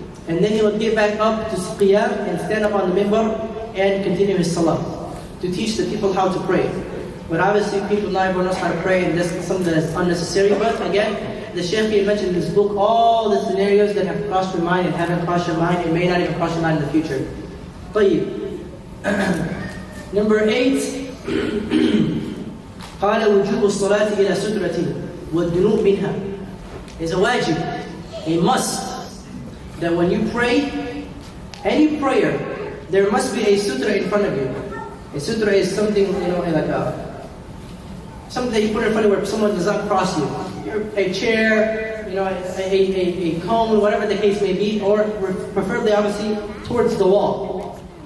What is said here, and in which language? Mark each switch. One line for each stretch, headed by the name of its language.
English: And then he would get back up to qiyam and stand up on the mimbar and continue his salah, to teach the people how to pray. But obviously people not everyone knows how to pray, and that's something that is unnecessary. But again, the Shaykh mentioned in his book all the scenarios that have crossed your mind and haven't crossed your mind and may not even cross your mind in the future.
Arabic: طيب.
English: Number 8,
Arabic: قال وجوب الصلاة إلى سترة والدنوء منها.
English: It's a wajib, a must, that when you pray, any prayer, there must be a sutra in front of you. A sutra is something, like something that you put in front of where someone does not cross you. A chair, a cone, whatever the case may be, or preferably, obviously, towards the wall.